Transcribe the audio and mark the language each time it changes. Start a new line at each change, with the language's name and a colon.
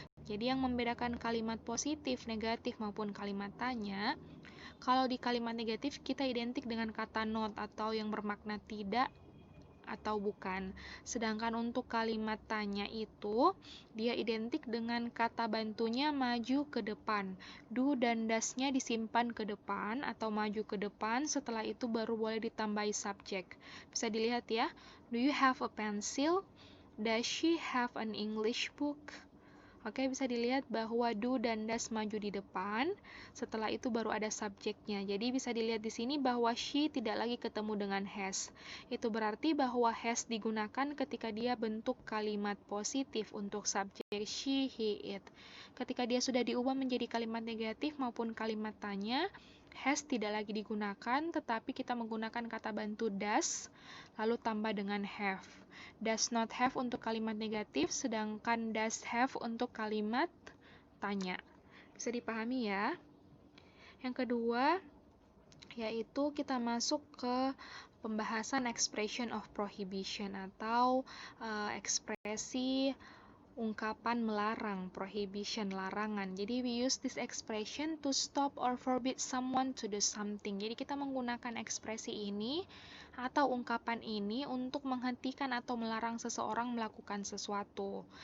Indonesian: Jadi yang membedakan kalimat positif, negatif maupun kalimat tanya, kalau di kalimat negatif kita identik dengan kata not atau yang bermakna tidak atau bukan. Sedangkan untuk kalimat tanya itu dia identik dengan kata bantunya maju ke depan. Do dan does-nya disimpan ke depan atau maju ke depan, setelah itu baru boleh ditambahi subjek. Bisa dilihat ya.
English: Do you have a pencil? Does she have an English book?
Indonesian: Oke, bisa dilihat bahwa do dan does maju di depan, setelah itu baru ada subjeknya. Jadi bisa dilihat di sini bahwa she tidak lagi ketemu dengan has. Itu berarti bahwa has digunakan ketika dia bentuk kalimat positif untuk subjek she, he, it. Ketika dia sudah diubah menjadi kalimat negatif maupun kalimat tanya, has tidak lagi digunakan, tetapi kita menggunakan kata bantu does, lalu tambah dengan have.
English: Does not have
Indonesian: untuk kalimat negatif, sedangkan
English: does have
Indonesian: untuk kalimat tanya. Bisa dipahami ya? Yang kedua, yaitu kita masuk ke pembahasan expression of prohibition atau ekspresi ungkapan melarang, prohibition, larangan.
English: Jadi we use this expression to stop or forbid someone to do something.
Indonesian: Jadi kita menggunakan ekspresi ini atau ungkapan ini untuk menghentikan atau melarang seseorang melakukan sesuatu.